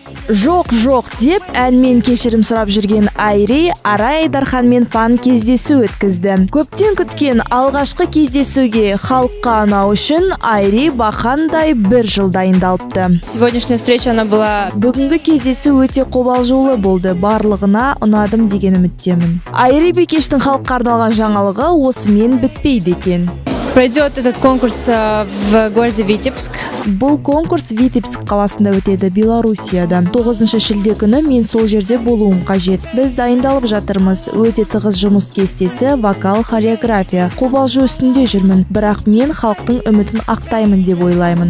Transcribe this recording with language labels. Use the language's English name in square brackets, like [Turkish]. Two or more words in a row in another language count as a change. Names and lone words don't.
[Kazakh] Жоқ деп әнмен кешірім сұрап жүрген Айри Арай Айдарханмен фан кездесу өткізді. Көптен күткен алғашқы кездесуге халыққа ұнау үшін Айри бақандай 1 жыл дайындалыпты. [Russian] Сегодняшняя встреча она была. [Kazakh] Бүгінгі кездесу өте қобалжулы болды. Барлығына ұнадым деген үміттемін. Айри Бекештің халыққа арналған жаңалығы осымен бітпейді екен. [Russian] Пройдет этот конкурс в городе Витебск. [Kazakh] Бұл конкурс Витебск қаласында өтеді, Белоруссияда. 9 шілде күні мен сол жерде болуым қажет. Біз дайындалып жатырмыз. Өте тығыз жұмыс кестесі, вокал, хореография. Қобалжу үстінде жүрмін, бірақ мен халықтың үмітін ақтаймын деп ойлаймын.